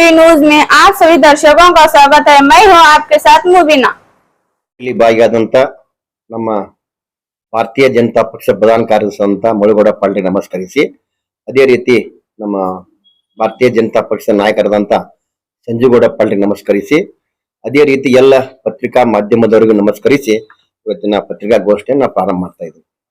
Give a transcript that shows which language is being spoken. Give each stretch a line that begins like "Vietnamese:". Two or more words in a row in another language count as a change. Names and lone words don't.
Hindi: न्यूज में आप सभी दर्शकों का स्वागत है। मैं हूं आपके साथ मुबीना।
Kannada: ಇಲ್ಲಿ ಭಾಗಿಯಾದಂತ ನಮ್ಮ ಭಾರತೀಯ ಜನತಾ ಪಕ್ಷ ಪ್ರಧಾನ ಕಾರ್ಯದರ್ಶಿ ಮುಳುಗೋಡ ಪಾಲ್ಡೆ ನಮಸ್ಕರಿಸಿ, ಅದೇ ರೀತಿ ನಮ್ಮ ಭಾರತೀಯ ಜನತಾ ಪಕ್ಷದ ನಾಯಕರಾದಂತ ಸಂಜುಗೌಡ ಪಾಲ್ಡೆ ನಮಸ್ಕರಿಸಿ, ಅದೇ ರೀತಿ ಎಲ್ಲ ಪತ್ರಿಕಾ ಮಾಧ್ಯಮದವರಿಗೂ ನಮಸ್ಕರಿಸಿ ಇವತ್ತಿನ ಪತ್ರಿಕಾಗೋಷ್ಠಿಯನ್ನು ಪ್ರಾರಂಭ ಮಾಡ್ತಾ ಇದ್ದೀವಿ.